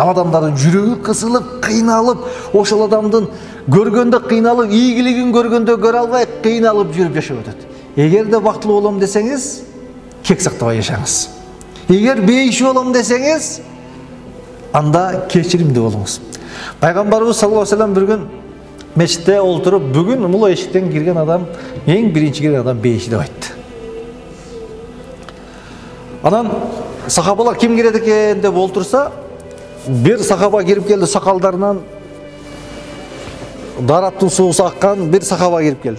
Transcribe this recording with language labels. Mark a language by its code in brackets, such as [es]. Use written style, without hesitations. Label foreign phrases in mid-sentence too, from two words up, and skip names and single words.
[ky] Ал адамдардын жүрөгү кысылып, кыйналып, ошол адамдын көргөндө кыйналып, ийгилигин көргөндө көрө албай, кыйналып жүрүп жашап өтөт. Эгерде бактылуу болом десеңиз, кек сактабай жашаңыз. Эгер бейиши болом десеңиз, анда кечиримдүү болуңуз. Пайгамбарыбыз [ar] صلى الله عليه وسلم [ky] бир күн мечитте олтуруп, бүгүн мул эшиктен кирген адам, эң биринчи кирген адам бейиши деп айтты. Анан сахабалар ким кирет экен деп олтурса, бир сахаба кирип келди, сакалдарынан дараттын суусу аккан бир сахаба кирип келди.